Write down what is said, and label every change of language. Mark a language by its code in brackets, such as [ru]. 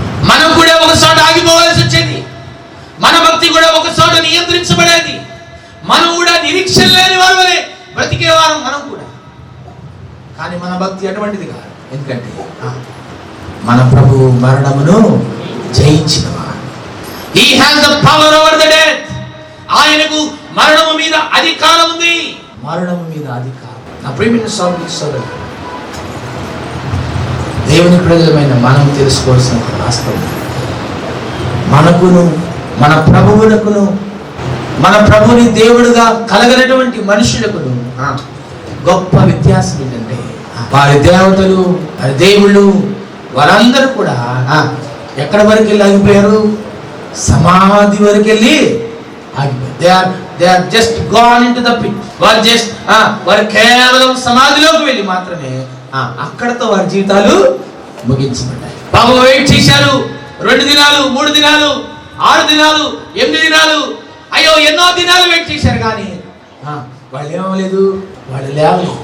[te] మనం కూడా ఒక చోట ఆగిపోవాల్సి వచ్చేది. మన భక్తి కూడా ఒక చోట నియంత్రించబడేది. మనం కూడా నిరీక్షణ లేని వారు వలె బ్రతికేవారం మనం కూడా. కానీ మన భక్తి అటువంటిది కాదు. ఎందుకంటే మన ప్రభువు మరణమును జయించినవాడు. [en] He has the power over the death. [te] ఆయనకు మరణము మీద అధికారం ఉంది. మరణము మీద అధికారం. నా ప్రియమైన సోదరులు, దేవుని ప్రజలమైన మనం తెలుసుకోవాల్సిన ఒక వాస్తవం, మనకును మన ప్రభువునకును మన ప్రభుని దేవుడుగా కలగనటువంటి మనుషులకును గొప్ప వ్యత్యాసం ఏంటంటే వారి దేవతలు, వారి దేవుళ్ళు, వారందరూ కూడా ఎక్కడి వరకు వెళ్ళి ఆగిపోయారు? సమాధి వరకు వెళ్ళి ఆగిపోయారు. [en] They are just gone into the pit. [te] వారు కేవలం సమాధిలోకి వెళ్ళి మాత్రమే అక్కడతో వారి జీవితాలు ముగించబడ్డాయి. పాపం వెయిట్ చేశారు 2 దినాలు, 3 దినాలు, 6 దినాలు, 8 దినాలు, అయ్యో ఎన్నో దినాలు వెయిట్ చేశారు. కానీ వాళ్ళు ఏమలేదు, వాళ్ళు లేవలేదు.